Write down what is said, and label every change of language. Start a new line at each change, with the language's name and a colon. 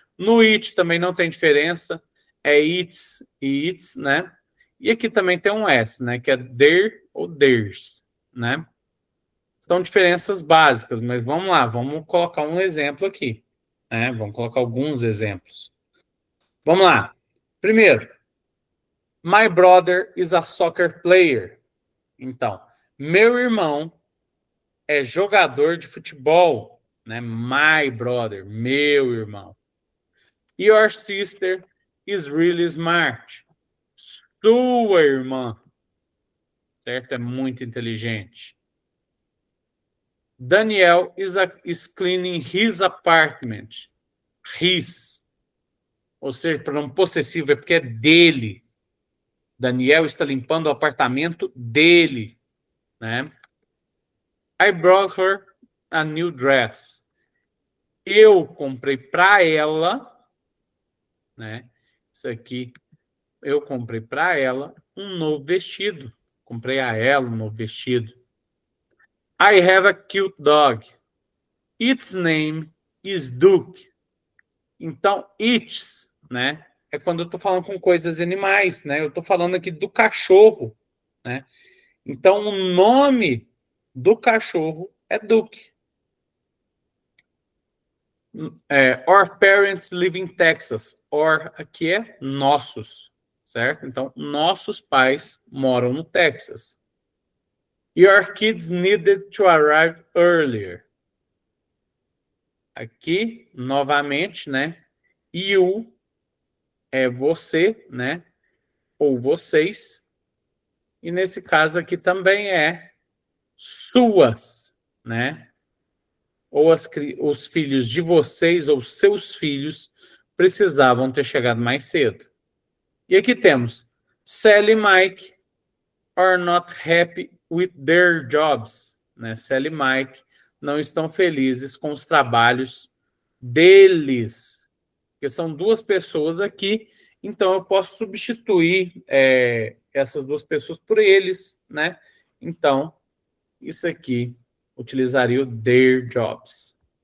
Portuguese: No it também não tem diferença, é its e its, né? E aqui também tem um S, né? Que é their ou theirs, né? São diferenças básicas, mas vamos lá, vamos colocar um exemplo aqui, né? Vamos colocar alguns exemplos. Vamos lá.
English: Primeiro, my brother is a soccer player.
Portuguese: Então, meu irmão é jogador de futebol, né?
English: My brother,
Portuguese: meu irmão.
English: Your sister is really smart.
Portuguese: Sua irmã, certo? É muito inteligente.
English: Daniel is cleaning his apartment. His.
Portuguese: Ou seja, pronome possessivo é porque é dele. Daniel está limpando o apartamento dele, né?
English: I brought her a new dress.
Portuguese: eu comprei para ela, né? Isso aqui, eu comprei para ela um novo vestido. Comprei a ela um novo vestido.
English: I have a cute dog. Its name is Duke.
Portuguese: Então, its, né? É quando eu estou falando com coisas animais, né? Eu estou falando aqui do cachorro, né? Então, o nome do cachorro é Duke.
English: Our parents live in Texas.
Portuguese: Or aqui é nossos, certo? Então, nossos pais moram no Texas.
English: Your kids needed to arrive earlier.
Portuguese: Aqui, novamente, né? You é você, né? Ou vocês. E nesse caso aqui também é suas, né? Ou os filhos de vocês ou seus filhos precisavam ter chegado mais cedo. E aqui temos
English: Sally e Mike are not happy with their jobs.
Portuguese: Né? Sally e Mike não estão felizes com os trabalhos deles. Porque são duas pessoas aqui, então eu posso substituir essas duas pessoas por eles, né? Então, isso aqui utilizaria o their jobs.